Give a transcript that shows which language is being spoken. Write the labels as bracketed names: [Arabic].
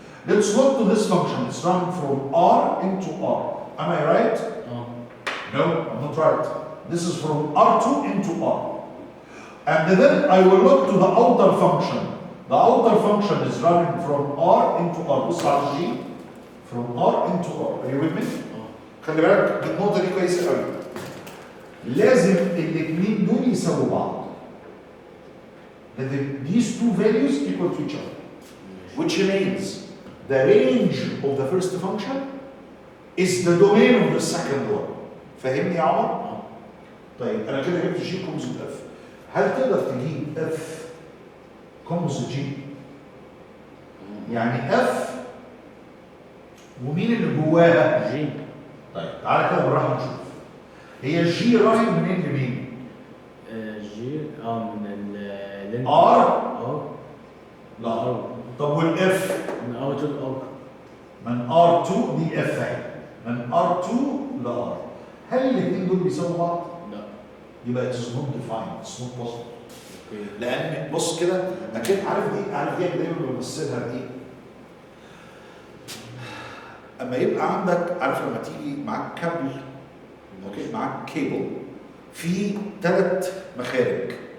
[English] Let's look to this function. It's running from R into R. Am I right? No, I'm not right. This is from R2 into R. And then I will look to the outer function. The outer function is running from R into R. [Arabic] بص على [English] G from R into R. Are you with me? [Arabic] خلي بالك النقطة دي كويسة قوي. لازم الاثنين دول يساووا بعض. [English] These two values equal to each other. Which means the range of the first function is the domain of the second one. [Arabic] فاهمني يا عمر؟ طيب أنا كده جبت G كومبوزيت F. هل تقدر تجيب F كومبوزيت G؟ يعني F ومين اللي جواها؟ G. طيب تعالى كده بالراحة نشوف. هي G رايح منين لمين؟ G من ال R لا طب والإف؟ من R to R. من R2 دي F اهي. من R2 ل R. هل الاثنين دول بيساووا بعض؟ لا. [English] يبقى it is not defined, it's not possible. Okay. [Arabic] لان بص كده اكيد عارف دي دايما بمثلها بايه؟ اما يبقى عندك عارف لما تيجي معاك كابل، اوكي، معاك كيبل في 3 مخارج